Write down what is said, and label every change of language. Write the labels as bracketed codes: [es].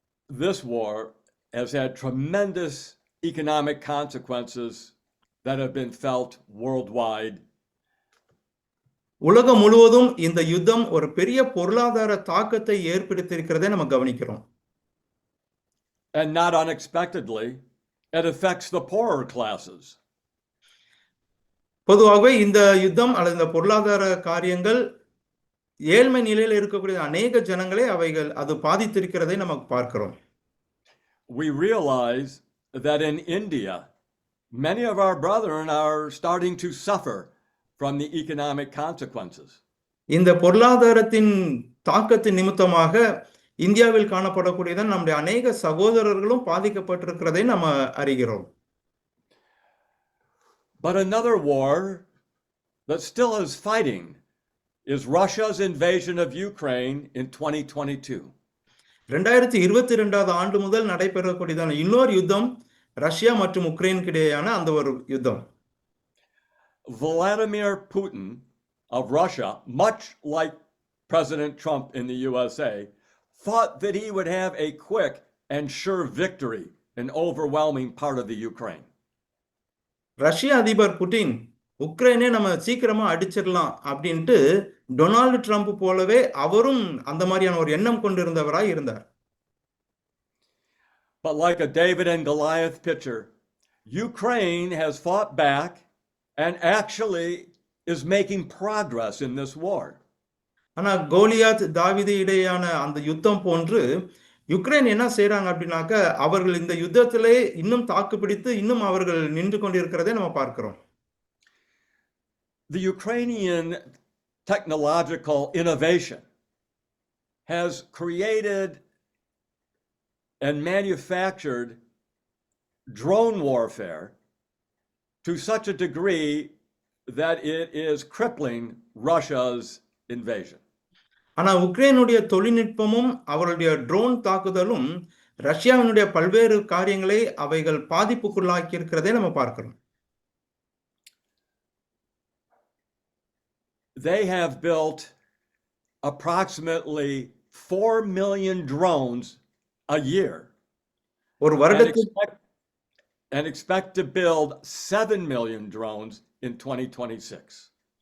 [en] This war has had tremendous economic consequences that have been felt worldwide. [ta] உலகம் முழுவதும் இந்த யுத்தம் ஒரு பெரிய பொருளாதார தாக்கத்தை ஏற்படுத்தியிருக்கிறதை நம்ம கவனிக்கிறோம். [en] And not unexpectedly, it affects the poorer classes. [ta] பொதுவாகவே இந்த யுத்தம் அல்லது இந்த பொருளாதார காரியங்கள் ஏழ்மை நிலையில் இருக்கக்கூடிய அநேக ஜனங்களை அவைகள் அது பாதித்திருக்கிறதை நம்ம பார்க்கிறோம். [en] We realize that in India, many of our brethren are starting to suffer from the economic consequences. [ta] இந்த பொருளாதாரத்தின் தாக்கத்தின் நிமித்தமாக இந்தியாவில் காணப்படக்கூடியதான் நம்முடைய அநேக சகோதரர்களும் பாதிக்கப்பட்டிருக்கிறதை நம்ம அறிகிறோம். [en] But another war that still is fighting is Russia's invasion of Ukraine in 2022. [ta] 2022வது ஆண்டு முதல் நடைபெறக்கூடியதான இன்னொரு யுத்தம் ரஷ்யா மற்றும் உக்ரைனுக்கு இடையேயான அந்த ஒரு யுத்தம். [en] Vladimir Putin of Russia, much like President Trump in the USA, thought that he would have a quick and sure victory in overwhelming part of the Ukraine. [ta] ரஷ்ய அதிபர் புட்டின் உக்ரைனை நம்ம சீக்கிரமா அடிச்சிடலாம் அப்படின்ட்டு டொனால்டு ட்ரம்ப் போலவே அவரும் அந்த மாதிரியான ஒரு எண்ணம் கொண்டிருந்தவராய் இருந்தார். [en] But like a David and Goliath picture, Ukraine has fought back and actually is making progress in this war. [ta] ஆனா கோலியாத் தாவீது இடையான அந்த யுத்தம் போன்று யுக்ரைன் என்ன செய்றாங்க அப்படின்னாக்க அவர்கள் இந்த யுத்தத்திலே இன்னும் தாக்கு பிடித்து இன்னும் அவர்கள் நின்று கொண்டிருக்கிறதை நம்ம பார்க்கிறோம். [en] The Ukrainian technological innovation has created and manufactured drone warfare to such a degree that it is crippling Russia's invasion. [ta] ஆனா உக்ரைனுடைய தொழில்நுட்பமும் அவருடைய ட்ரோன் தாக்குதலும் ரஷ்யாவினுடைய பல்வேறு காரியங்களை அவைகள் பாதிப்புக்குள்ளாக்கி இருக்கிறதை நம்ம பார்க்கிறோம். [en] They have built approximately 4 million drones a year [ta] ஒரு வருடத்துக்கு [en] and expect to build 7 million drones in 2026.